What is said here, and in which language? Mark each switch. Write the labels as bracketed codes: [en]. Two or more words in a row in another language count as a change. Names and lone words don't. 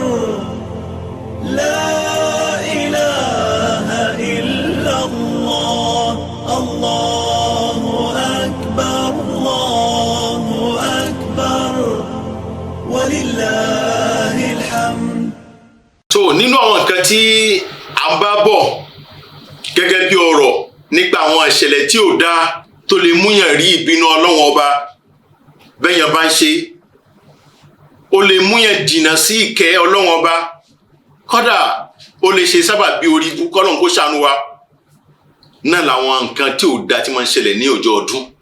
[ar] لا إله إلا الله. الله أكبر، الله أكبر. ولله الحمد. [yo] So nínú àwọn nǹkan tí a bá bọ̀ gẹ́gẹ́ bí ọ̀rọ̀ nípa àwọn ìṣẹ̀lẹ̀ tí ò dáa tó lè múyàn rí ìbínú Ọlọ́run ọba bẹ́yàn bá ń ṣe, ó lè múyàn jìnnà sí ìkẹ́ Ọlọ́run ọba kódà ó lè ṣe sábà bí orí ibú kọ́lọ́n kó ṣàánú wa náà làwọn nǹkan tí ò da tí máa ń ṣẹlẹ̀ ní ọjọ́ ọdún